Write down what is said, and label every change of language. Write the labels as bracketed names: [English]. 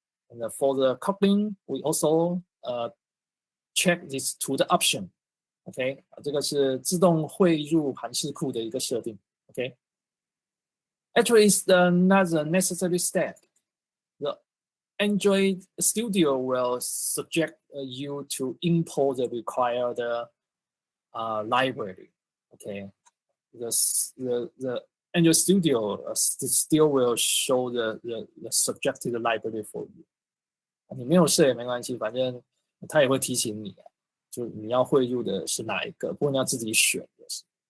[English] And for the coupling, we also check this to the option. [Chinese] OK， 这个是自动汇入函式库的一个设定。 [English] OK， actually it's not the necessary step. The Android Studio will suggest you to import the required library. OK， the Android Studio still will show the suggested library for you. [Chinese] 你没有设也没关系，反正它也会提醒你，就你要汇入的是哪一个，不过你要自己选的是。